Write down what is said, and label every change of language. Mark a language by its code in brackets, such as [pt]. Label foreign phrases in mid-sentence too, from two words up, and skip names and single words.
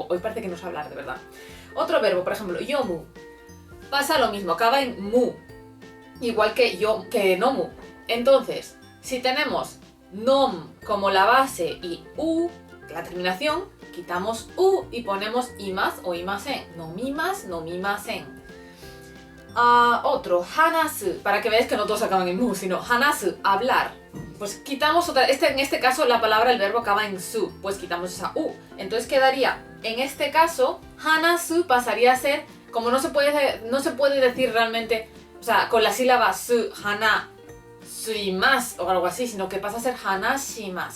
[es] Hoy parece que no sé hablar, de verdad. Otro verbo, por ejemplo, yomu. Pasa lo mismo, acaba en mu, igual que nomu. Entonces, si tenemos nom como la base y u, la terminación, quitamos u y ponemos imas o imasen. [ja] 飲みます、飲みません. [es] Otro, hanasu, para que veáis que no todos acaban en mu, sino hanasu, hablar. Pues quitamos otra, en este caso la palabra, el verbo acaba en su, pues quitamos esa u. Entonces quedaría, en este caso, hanasu pasaría a ser, como no se puede decir realmente, o sea, con la sílaba su, hana, suimas o algo así, sino que pasa a ser hanashimas.